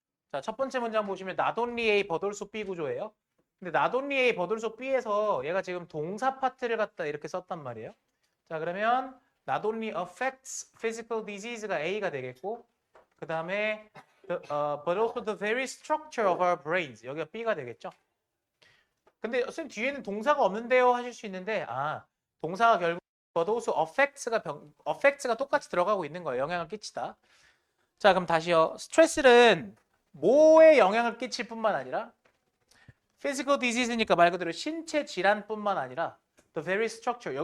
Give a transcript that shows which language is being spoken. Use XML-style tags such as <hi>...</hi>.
<ko>자, 첫 번째 문장 보시면</ko> <en>not only A but also B</en> <ko>구조예요. 근데 not only A but also B에서 얘가 지금 동사 파트를 갖다 이렇게 썼단 말이에요. 자, 그러면</ko> <en>not only affects physical disease가 A</en> <ko>가 되겠고 그 다음에</ko> <en>but also the very structure of our brains</en> <ko>여기가 B가 되겠죠. 근데 선생님 뒤에는 동사가 없는데요 하실 수 있는데 동사가 결국</ko> <en>but also affects</en> <ko>가 똑같이 들어가고 있는 거예요. 영향을 끼치다. 자, 그럼 다시요. 스트레스는 뭐에 영향을 끼칠 뿐만 아니라 physical disease니까 말 그대로 신체 질환뿐만 아니라</ko> <en>the very structure.</en>